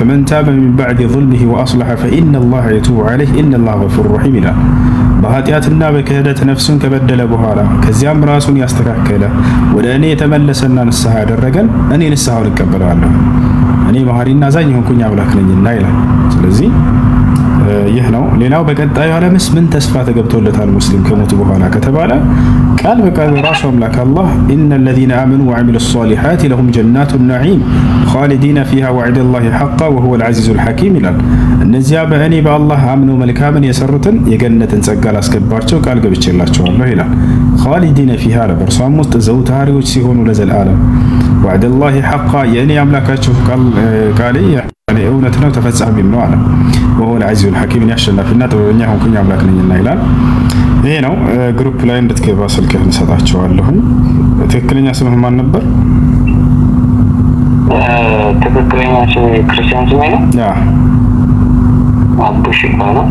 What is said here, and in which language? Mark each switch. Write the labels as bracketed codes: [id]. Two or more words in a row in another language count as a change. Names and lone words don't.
[ar] فمن تاب من بعد ظلمه وأصلح فإن الله يتوب عليه إن الله غفور رحيم [am] ይላል። በኃጢአትና በክህደት ነፍሱን ከበደለ በኋላ ከዚያም ራሱን ያስተካከለ ወደ እኔ የተመለሰና ንስሐ ያደረገን እኔ ንስሐውን እቀበለዋለሁ፣ እኔ መሐሪና አዛኝ የሆንኩኝ አምላክ ነኝና ይላል። ስለዚህ ይህ ነው። ሌላው በቀጣዩ ዓለምስ ምን ተስፋ ተገብቶለታል ሙስሊም ከሞቱ በኋላ ከተባለ ቃል በቃል ራሱ አምላክ አላህ ኢነ [ar] الذين آمنوا وعملوا الصالحات لهم جنات النعيم خالدين فيها وعد الله حقا وهو العزيز الحكيم [am] ይላል። እነዚያ በእኔ በአላህ አምነው መልካምን የሰሩትን የገነትን ጸጋ ላስገባቸው ቃል ገብቼላቸዋለሁ ይላል። [ar] خالدين فيها [am] ለበርሷም ውስጥ ዘውታሪዎች ሲሆኑ ለዘላለም [ar] وعد الله حقا [am] የእኔ አምላካቸው ቃል እውነት ነው ተፈጻሚም ነው አለ። ወሆ [ar] العزيز الحكيم [am] ያሸናፊና ጥበበኛ ሆንኩኝ አምላክ ነኝና ይላል። ይሄ ነው። ግሩፕ ላይ እንድትገባ ስልክህን ሰጣቸዋለሁ። ትክክለኛ ስምህ ማን ነበር? ትክክለኛ ስም ክርስቲያን ስም ነው? አብዱሽ ይባላል።